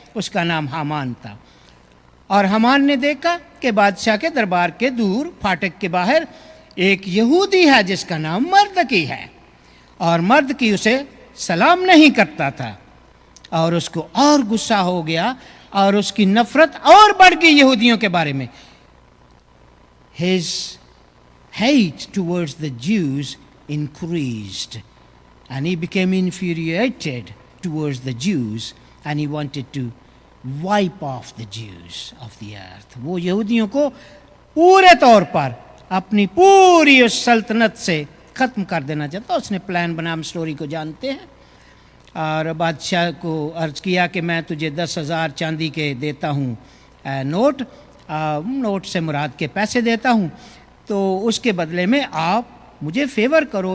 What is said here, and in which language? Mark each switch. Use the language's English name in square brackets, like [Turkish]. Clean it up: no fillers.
[Urdu] اس کا نام حامان تھا. اور حامان نے دیکھا کہ بادشاہ کے دربار کے دور پھاٹک کے باہر ایک یہودی ہے جس کا نام مردکی ہے، اور مردکی اسے سلام نہیں کرتا تھا. اور اس کو اور غصہ ہو گیا، اور اس کی نفرت اور بڑھ گئی یہودیوں کے بارے میں. [English] His hate towards the Jews increased, and he became infuriated towards the Jews, and he wanted to wipe off the Jews of the earth. [Urdu] وہ یہودیوں کو پورے طور پر اپنی پوری اس سلطنت سے ختم کر دینا چاہتا. اس نے پلان بنا، ہم سٹوری کو جانتے ہیں. اور بادشاہ کو عرض کیا کہ میں تجھے 10,000 چاندی کے دیتا ہوں نوٹ سے مراد کے پیسے دیتا ہوں، تو اس کے بدلے میں آپ مجھے فیور کرو.